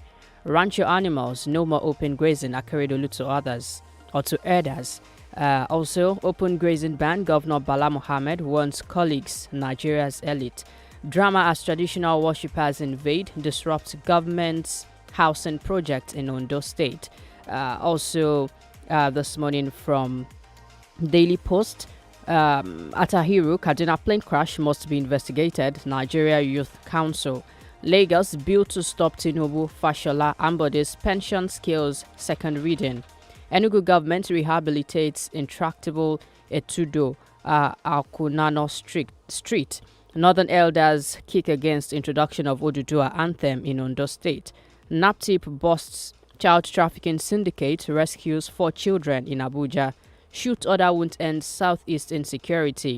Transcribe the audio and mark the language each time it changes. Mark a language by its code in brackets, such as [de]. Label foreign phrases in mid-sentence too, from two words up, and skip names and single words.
[en] Ranch your animals, no more open grazing, Akeredolu to others or to herders. Also, open grazing ban, Governor Bala Mohammed warns colleagues, Nigeria's elite. Drama as traditional worshippers invade, disrupt government's housing project in Ondo State. Also, this morning from Daily Post, Atahiru, Kaduna plane crash must be investigated, Nigeria Youth Council. Lagos bill to stop Tinubu, Fashola, Ambode's pension skills second reading. Enugu government rehabilitates intractable Etudo, Alkunano Street. Northern elders kick against introduction of Odudua anthem in Ondo State. NAPTIP busts child trafficking syndicate, rescues 4 children in Abuja. Shoot order won't end southeast insecurity.